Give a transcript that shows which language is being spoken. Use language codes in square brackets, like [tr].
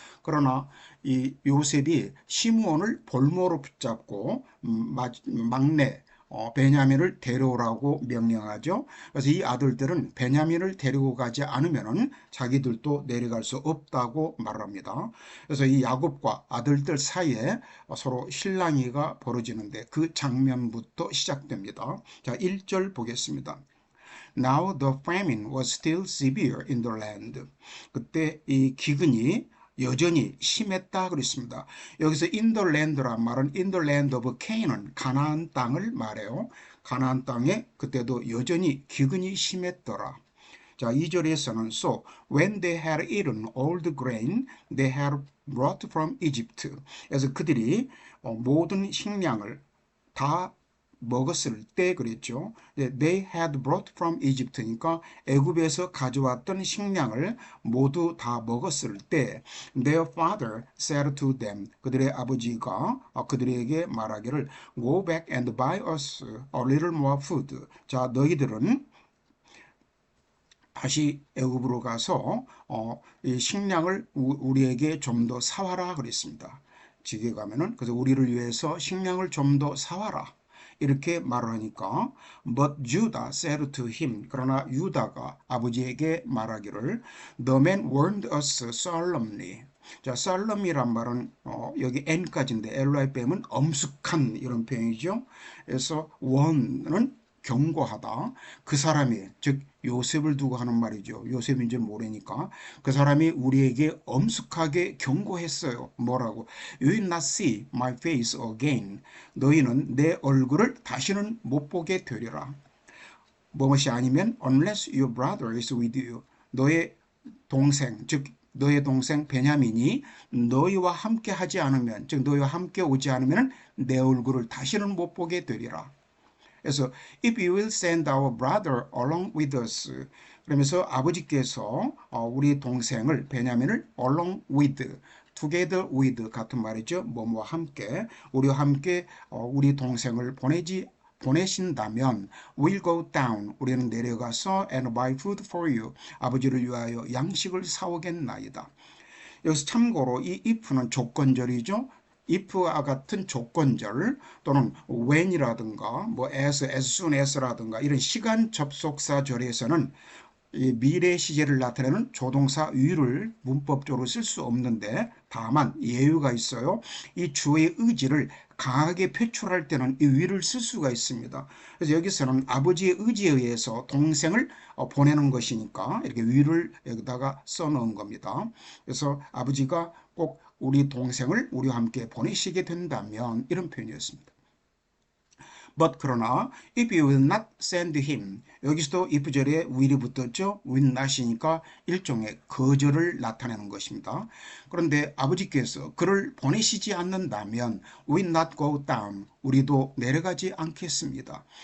[ko] 그러나 이 요셉이 시므온을 볼모로 붙잡고 막내 베냐민을 데려오라고 명령하죠. 그래서 이 아들들은 베냐민을 데리고 가지 않으면은 자기들도 내려갈 수 없다고 말합니다. 그래서 이 야곱과 아들들 사이에 서로 실랑이가 벌어지는데 그 장면부터 시작됩니다. 자, 1절 보겠습니다. [en] Now the famine was still severe in the land. [ko] 그때 이 기근이 여전히 심했다 그랬습니다. 여기서 [en] in the land [ko] 란 말은 [en] in the land of Canaan, [ko] 가나안 땅을 말해요. 가나안 땅에 그때도 여전히 기근이 심했더라. 자, 2절에서는 [en] So when they had eaten all the grain they had brought from Egypt. [ko] 그래서 그들이 모든 식량을 다 먹었을 때 그랬죠. [en] They had brought from Egypt니까 [ko] 애굽에서 가져왔던 식량을 모두 다 먹었을 때 [en] their father said to them, [ko] 그들의 아버지가 그들에게 말하기를 [en] Go back and buy us a little more food. [ko] 자, 너희들은 다시 애굽으로 가서 이 식량을 우리에게 좀 더 사와라 그랬습니다. 지게 가면은 그래서 우리를 위해서 식량을 좀 더 사와라. 이렇게 말을 하니까 [en] But Judah said to him, [ko] 그러나 유다가 아버지에게 말하기를 [en] The man warned us solemnly. [ko] 자, solemn이란 말은 여기 n까지인데 li 빼면 엄숙한 이런 표현이죠. 그래서 warn은 경고하다. 그 사람이 즉 요셉을 두고 하는 말이죠. 요셉인지 모르니까 그 사람이 우리에게 엄숙하게 경고했어요. 뭐라고? [en] You will not see my face again. [ko] 너희는 내 얼굴을 다시는 못 보게 되리라. 무엇이 아니면 [en] unless your brother is with you. [ko] 너의 동생, 즉 너의 동생 베냐민이 너희와 함께 하지 않으면, 즉 너희와 함께 오지 않으면 내 얼굴을 다시는 못 보게 되리라. [en] 그래서 if you will send our brother along with us, [ko] 그러면서 아버지께서 우리 동생을 베냐민을 [en] along with, together with [ko] 같은 말이죠. 뭐뭐와 함께, 우리와 함께 우리 동생을 보내신다면 [en] we'll go down, [ko] 우리는 내려가서 [en] and buy food for you, [ko] 아버지를 위하여 양식을 사오겠나이다. 여기서 참고로 이 if는 조건절이죠. if와 같은 조건절 또는 when이라든가 뭐 as soon as라든가 이런 시간 접속사절에서는 이 미래 시제를 나타내는 조동사 위를 문법적으로 쓸 수 없는데, 다만 예외가 있어요. 이 주어의 의지를 강하게 표출할 때는 이 위를 쓸 수가 있습니다. 그래서 여기서는 아버지의 의지에 의해서 동생을 보내는 것이니까 이렇게 위를 여기다가 써놓은 겁니다. 그래서 아버지가 꼭 우리 동생을 우리와 함께 보내시게 된다면, 이런 표현이었습니다. [en] But [ko] 그러나 [en] if you will not send him, [ko] 여기서도 if절에 will이 붙었죠. will not이니까 일종의 거절을 나타내는 것입니다. 그런데 아버지께서 그를 보내시지 않는다면 [en] will not go down, [ko] 우리도 내려가지 않겠습니다.